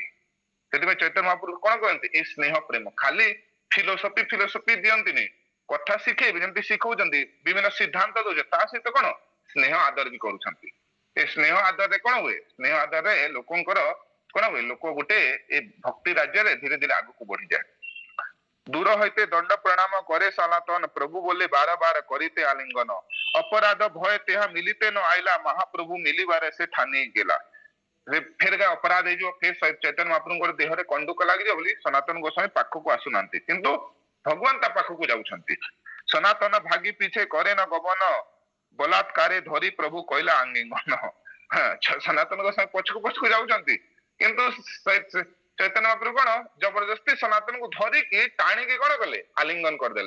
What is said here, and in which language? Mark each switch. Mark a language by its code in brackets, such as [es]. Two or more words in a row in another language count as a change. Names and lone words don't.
[or] ସେଥିପାଇଁ ଚୈତନ୍ୟ ମହାପ୍ରଭୁ କଣ କରନ୍ତି, ଏଇ ସ୍ନେହ ପ୍ରେମ ଖାଲି ଫିଲୋସଫି ଦିଅନ୍ତିନି, କଥା ଶିଖେଇବେ, ଯେମିତି ଶିଖଉଛନ୍ତି ବିଭିନ୍ନ ସିଦ୍ଧାନ୍ତ ଦଉଛନ୍ତି, ତା ସହିତ କଣ ସ୍ନେହ ଆଦର ବି କରୁଛନ୍ତି। ଏ ସ୍ନେହ ଆଦରରେ କଣ ହୁଏ, ସ୍ନେହ ଆଦରରେ ଲୋକଙ୍କର କଣ ହୁଏ, ଲୋକ ଗୋଟେ ଏ ଭକ୍ତି ରାଜ୍ୟରେ ଧୀରେ ଧୀରେ ଆଗକୁ ବଢିଯାଏ। [bn] ଦୂର হইতে দণ্ড প্রণাম করে সনাতন প্রভু বলে বার বার করিতে আলিঙ্গন অপরাধ ভয় তেহা মিলিতে ন আইলা মহাপ্রভু মিলিবারে সে ঠানি গেলা। [or] ফের অপরাଧ ହେଇଯିବ, ଫେର ଚୈତନ୍ୟ ମହାପ୍ରଭୁଙ୍କର ଦେହରେ କଣ୍ଡୁକ ଲାଗିଯିବ ବୋଲି ସନାତନ ଗୋସ୍ୱାମୀ ପାଖକୁ ଆସୁନାହାନ୍ତି, କିନ୍ତୁ ଭଗବାନ ତା ପାଖକୁ ଯାଉଛନ୍ତି। [bn] সনাতন ভাগি পিছে করে ন গমন বলাৎকারে ধরি প্রভু কহিলা আলিঙ্গন। [or] ସନାତନ ଗୋସ୍ୱାମୀ ପଛକୁ ପଛକୁ ଯାଉଛନ୍ତି, କିନ୍ତୁ ଚୈତନ୍ୟ ମହାପ୍ରଭୁ କଣ ଜବରଦସ୍ତି ସନାତନକୁ ଧରିକି ଟାଣିକି କଣ କଲେ, ଆଲିଙ୍ଗନ କରିଦେଲେ।